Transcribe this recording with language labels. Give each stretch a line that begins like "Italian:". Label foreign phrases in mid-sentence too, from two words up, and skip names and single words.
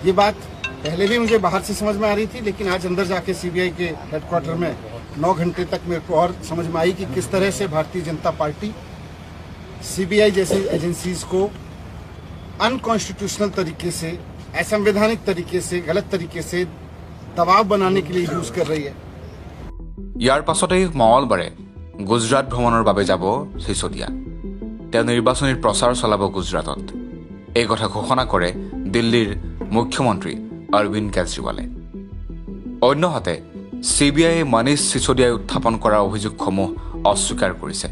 Hindi: ये बात पहले भी मुझे बाहर से समझ में आ रही थी, लेकिन आज अंदर जाके सीबीआई के हेडक्वार्टर में 9 घंटे तक मेरे को और समझ में आई कि किस तरह से भारतीय जनता पार्टी सीबीआई जैसी एजेंसीज को अनकॉन्स्टिट्यूशनल तरीके से, असंवैधानिक तरीके से, गलत तरीके से दबाव बनाने के लिए यूज कर रही है।
Assamese: ইয়াৰ পাছতেই মঙলবাৰে গুজৰাট ভ্ৰমণৰ বাবে যাব সিসোদিয়া। তেওঁ নিৰ্বাচনী প্ৰচাৰ চলাব গুজৰাটত। এই কথা ঘোষণা কৰে দিল্লীৰ মুখ্যমন্ত্ৰী অৰবিন্দ কেজৰিৱালে। অন্যহাতে চিবিআইয়ে মনীষ সিসোদিয়াই উত্থাপন কৰা অভিযোগসমূহ অস্বীকাৰ কৰিছে।